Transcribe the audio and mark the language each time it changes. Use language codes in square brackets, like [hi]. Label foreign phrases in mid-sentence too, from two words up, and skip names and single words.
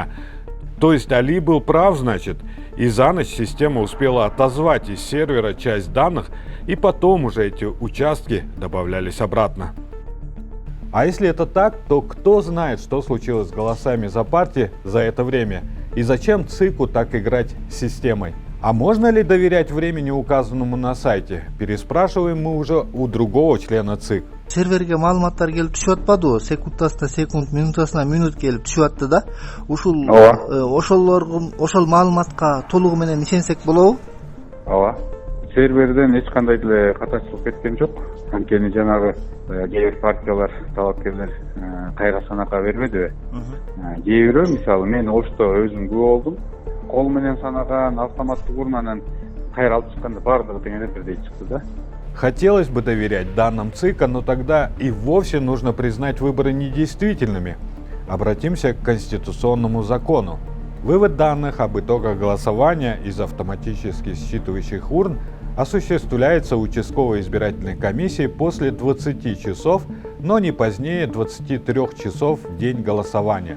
[ru] То есть Али был прав, значит, и за ночь система успела отозвать из сервера часть данных, и потом уже эти участки добавлялись обратно. А если это так, то кто знает, что случилось с голосами за партии за это время? И зачем ЦИКу так играть с системой? А можно ли доверять времени, указанному на сайте? Переспрашиваем мы уже у другого члена ЦИК. [ky] Серверге маалыматтар келип түшүп атпадыбы? Секундасына секунд, минутасына минут келип түшүп атты да. Ушул ошол маалыматка толугу менен ишенсек болобу? Ооба. Серверден эч кандай деле катачылык кеткен жок. Анткени жанагы кээ бир партиялар, талапкерлер кайра санакка бербедиби? Кээ бирөө, мисалы мен ошто өзүм күбө болдум. Кол менен санаган автоматтык урнанын кайра алып чыкканда баардыгы теңдеп бирдей чыкты да. [ru] Хотелось бы доверять данным ЦИКа, но тогда и вовсе нужно признать выборы недействительными. Обратимся к конституционному закону. Вывод данных об итогах голосования из автоматически считывающих урн осуществляется участковой избирательной комиссией после 20 часов, но не позднее 23 часов в день голосования.